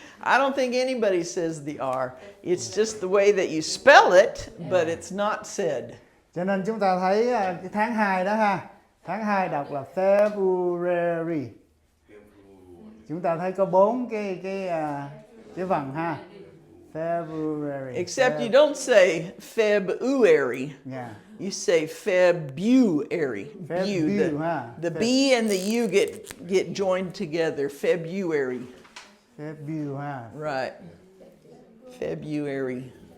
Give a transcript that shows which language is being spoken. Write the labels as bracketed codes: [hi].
[en] I don't think anybody says the R. It's just the way that you spell it, but it's not said. [vi] Cho nên chúng ta thấy cái tháng 2 đó ha. Tháng 2 đọc là February. Chúng ta thấy có 4 cái vần ha. [en] February. Except you don't say February. Yeah. You say February. The B and the U get joined together. February. February ha. Right. February.